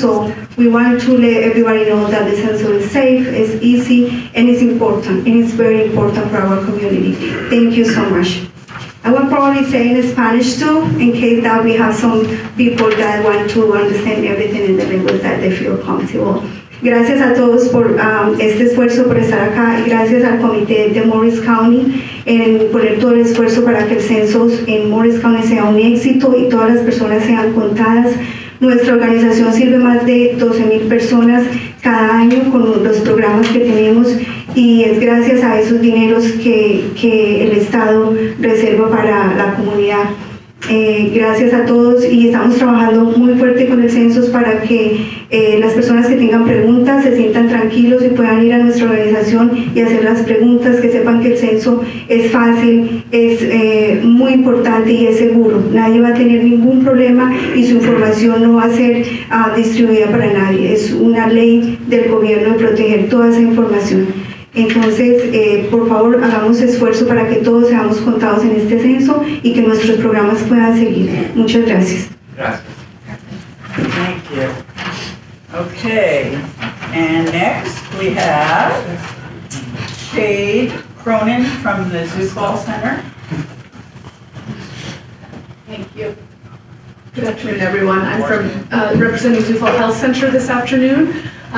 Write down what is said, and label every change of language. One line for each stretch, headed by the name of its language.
English: So we want to let everybody know that the census is safe, it's easy, and it's important. And it's very important for our community. Thank you so much. I will probably say in Spanish too, in case that we have some people that want to understand everything in the language that they feel comfortable.
Spanish: Gracias a todos por este esfuerzo, por estar acá, y gracias al comité de Morris County en poner todo el esfuerzo para que el censo en Morris County sea un éxito y todas las personas sean contadas. Nuestra organización sirve más de 12,000 personas cada año con los programas que tenemos, y es gracias a esos dineros que el Estado reserva para la comunidad. Gracias a todos, y estamos trabajando muy fuerte con el censo para que las personas que tengan preguntas se sientan tranquilos y puedan ir a nuestra organización y hacer las preguntas, que sepan que el censo es fácil, es muy importante y es seguro. Nadie va a tener ningún problema y su información no va a ser distribuida para nadie. Es una ley del gobierno de proteger toda esa información. Entonces, por favor, hagamos esfuerzo para que todos seamos contados en este censo y que nuestros programas puedan seguir. Muchas gracias. Gracias.
English: Thank you. Okay, and next we have Shade Cronin from the Zufall Center. Thank you. Good afternoon, everyone. I'm from representing Zufall Health Center this afternoon.